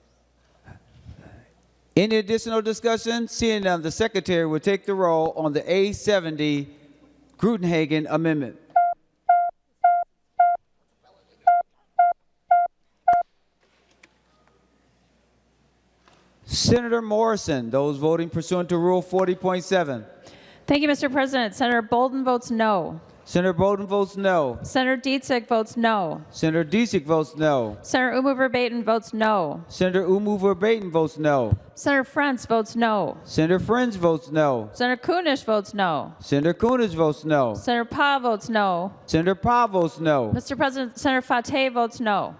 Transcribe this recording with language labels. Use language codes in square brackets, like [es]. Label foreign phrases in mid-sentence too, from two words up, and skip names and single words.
[en] Any additional discussion? Seeing none, the Secretary will take the roll on the A70 Gruenhagen amendment. Senator Morrison, those voting pursuant to Rule 40.7. Thank you, Mr. President. Senator Bolden votes no. Senator Bolden votes no. Senator Dietzig votes no. Senator Dietzig votes no. Senator Umu Verbatim votes no. Senator Umu Verbatim votes no. Senator Frentz votes no. Senator Friends votes no. Senator Kunish votes no. Senator Kunis votes no. Senator Pa votes no. Senator Pa votes no. Mr. President, Senator Fateh votes no.